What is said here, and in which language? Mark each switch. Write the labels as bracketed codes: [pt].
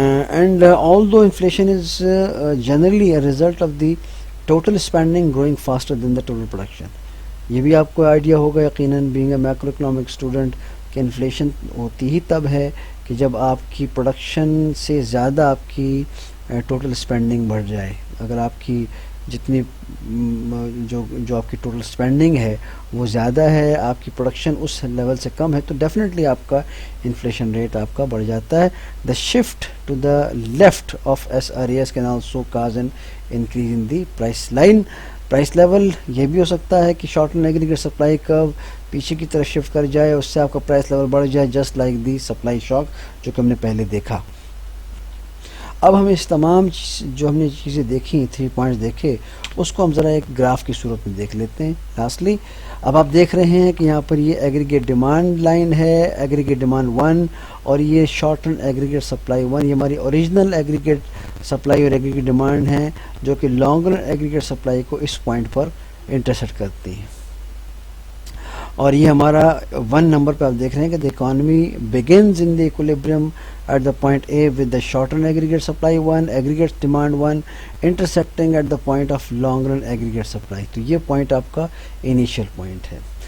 [en] And although inflation is generally a result of the total spending growing faster than the total production. [ur] یہ بھی آپ کو idea ہوگا یقیناً being a macro economic student کہ inflation ہوتی ہی تب ہے کہ جب آپ کی پروڈکشن سے زیادہ آپ کی ٹوٹل اسپینڈنگ بڑھ جائے. اگر آپ کی جتنی جو آپ کی ٹوٹل اسپینڈنگ ہے وہ زیادہ ہے, آپ کی پروڈکشن اس لیول سے کم ہے, تو ڈیفینیٹلی آپ کا انفلیشن ریٹ آپ کا بڑھ جاتا ہے. [en] The shift to the left of SRAS can also cause an increase in the price line. [ur] Price level یہ بھی ہو سکتا ہے کہ شارٹ ٹرم ایگریگیٹ سپلائی کرو پیچھے کی طرف شفٹ کر جائے, اس سے آپ کا پرائس لیول بڑھ جائے, جسٹ لائک دی سپلائی شاک جو کہ ہم نے پہلے دیکھا. اب ہم اس تمام جو ہم نے چیزیں دیکھی, 3 پوائنٹس دیکھے, اس کو ہم ذرا ایک گراف کی صورت میں دیکھ لیتے ہیں. لاسٹلی اب آپ دیکھ رہے ہیں کہ یہاں پر یہ ایگریگیٹ ڈیمانڈ لائن ہے, ایگریگیٹ ڈیمانڈ 1, اور یہ شارٹ ٹرم ایگریگیٹ سپلائی 1. یہ ہماری اوریجنل ایگریگیٹ سپلائی اور ایگریگیٹ ڈیمانڈ ہیں جو کہ لانگ رن ایگریگیٹ سپلائی کو اس پوائنٹ پر انٹرسیکٹ کرتی ہیں. اور یہ ہمارا 1 نمبر پہ آپ دیکھ رہے ہیں کہ [en] the economy begins in the equilibrium at the point A with the short run aggregate supply 1, aggregate demand 1, intersecting at the point of long run aggregate supply. [ur] تو یہ پوائنٹ آپ کا انیشیل پوائنٹ ہے.